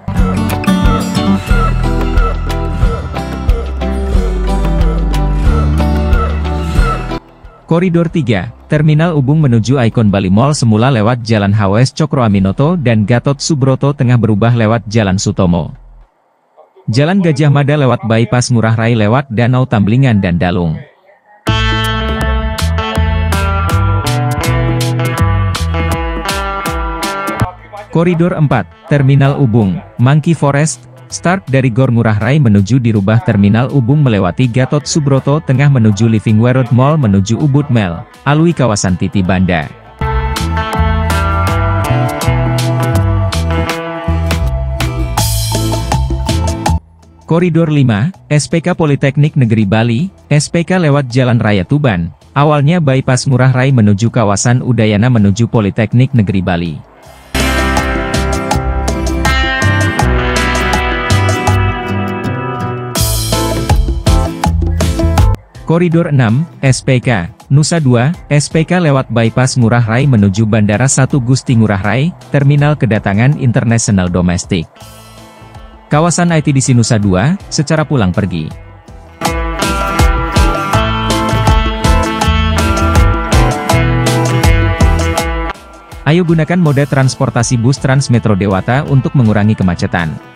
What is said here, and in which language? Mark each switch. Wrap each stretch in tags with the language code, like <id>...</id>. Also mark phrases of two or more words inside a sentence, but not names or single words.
<id>Koridor 3, Terminal Ubung menuju Icon Bali Mall semula lewat Jalan HWS Cokro Aminoto dan Gatot Subroto Tengah berubah lewat Jalan Sutomo. Jalan Gajah Mada lewat Bypass Ngurah Rai lewat Danau Tamblingan dan Dalung. Koridor 4, Terminal Ubung, Monkey Forest, start dari Gor Ngurah Rai menuju dirubah Terminal Ubung melewati Gatot Subroto Tengah menuju Living Road Mall menuju Ubud Mall, alui kawasan Titi Banda. Koridor 5, SPK Politeknik Negeri Bali, SPK lewat Jalan Raya Tuban, awalnya bypass Ngurah Rai menuju kawasan Udayana menuju Politeknik Negeri Bali. Koridor 6, SPK, Nusa 2, SPK lewat bypass Ngurah Rai menuju Bandara 1 Gusti Ngurah Rai, Terminal Kedatangan Internasional Domestik. Kawasan ITDC Nusa 2, secara pulang pergi. Ayo gunakan moda transportasi bus Transmetro Dewata untuk mengurangi kemacetan.</id>